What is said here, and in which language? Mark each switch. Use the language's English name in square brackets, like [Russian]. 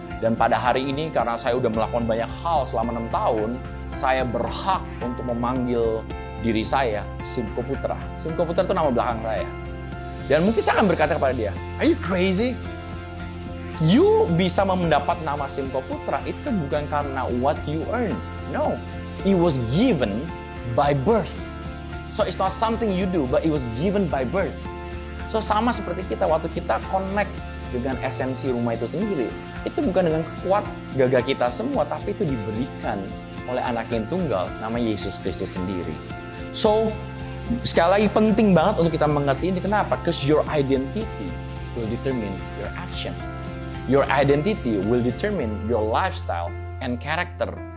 [Indonesian] Dan pada hari ini karena saya udah melakukan banyak hal selama 6 tahun, saya berhak untuk memanggil diri saya Simko Putra. Simko Putra itu nama belakang saya. Dan mungkin saya akan berkata kepada dia, [English] are you crazy? [Indonesian] You bisa mendapat nama Simko Putra itu bukan karena [English] what you earn. No, it was given by birth. So it's not something you do, but it was given by birth. [Indonesian] So sama seperti kita, waktu kita connect dengan esensi rumah itu sendiri, itu bukan dengan kuat gagah kita semua, tapi itu diberikan oleh anak yang tunggal, nama Yesus Kristus sendiri. So, sekali lagi penting banget untuk kita mengerti ini. Kenapa? [English] Because your identity will determine your action. Your identity will determine your lifestyle and character.